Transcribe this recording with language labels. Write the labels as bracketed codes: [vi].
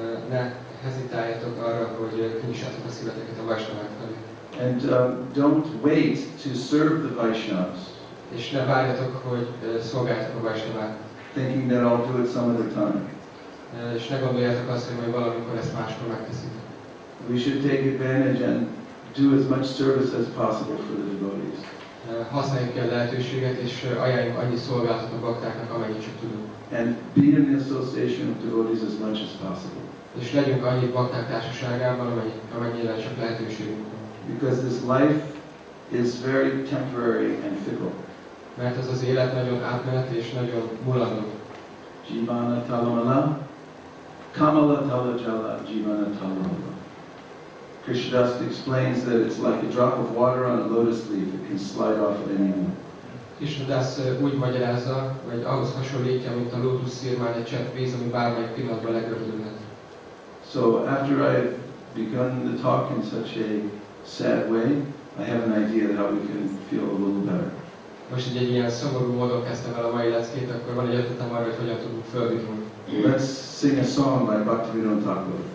[hu] Ne hezitáljatok arra, hogy kinyissátok a szíveteket a Vaishnavák felé. [en] And don't wait to serve the Vaishnavas. [hu] És ne várjatok, hogy szolgáljatok a Vaishnavák. [en] Thinking that I'll do it some other time. [hu] És ne gondoljátok azt, hogy majd valamikor ezt máskor megteszik. [en] We should take advantage and do as much service as possible for the devotees. [hu] Használjuk ki a lehetőséget, és ajánljuk annyi szolgálatot a baktáknak, amennyit csak tudunk. [en] And be in the association of devotees as much as possible. [hu] És legyünk annyi bakták társaságában, amennyire csak lehetőségünk van. [en] Because this life is very temporary and fickle. [hu] Mert ez az élet nagyon átmeneti és nagyon mulandó. Jivana talamala, kamala talajala, jivana talamala. [en] Krishna explains that it's like a drop of water on a lotus leaf. It can slide off at any moment. [hu] Krishna úgy magyarázza, vagy ahhoz hasonlítja, mint a lótuszszirmán egy csepp víz, ami bármelyik pillanatban legördülhet. [en] So after I've begun the talk in such a sad way, I have an idea how we can feel a little better. [hu] Most egy ilyen szomorú módon kezdtem el a mai leckét, akkor van egy ötletem arra, hogy hogyan tudunk fölvívni. [en] Let's sing a song by Bhaktivinoda Thakur.